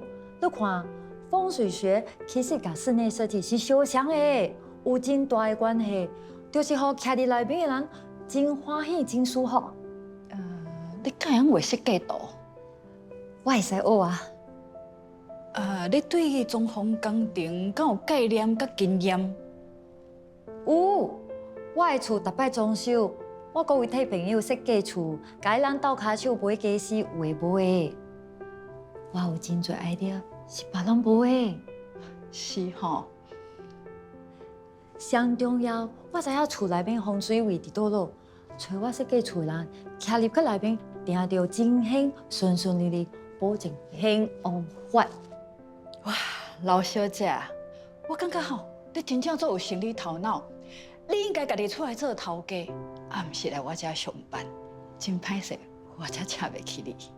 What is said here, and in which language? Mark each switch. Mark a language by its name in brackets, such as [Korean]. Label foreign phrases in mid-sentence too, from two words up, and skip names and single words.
[Min Nan Chinese] 你看风水学其实甲室内设计是相像的，有真大的关系，就是互徛伫内面的人真欢喜、真舒服。你敢会画设计图？我会使学啊。你对装潢工程敢有概念甲经验？有，我的厝逐摆装修，我阁有替朋友设计厝，甲伊人斗骹手买家私有诶无诶。我有真侪 idea 是别人无诶。是吼。上重要，我知影厝内面风水位伫倒落，找我设计厝的人，徛入去内面，定着真兴，顺顺利利，保证兴旺发。哇，老小姐，我感觉吼，你真正做有生理头脑，你应该家己出来做头家，啊，毋是来我遮上班。真歹势，我才请袂起你。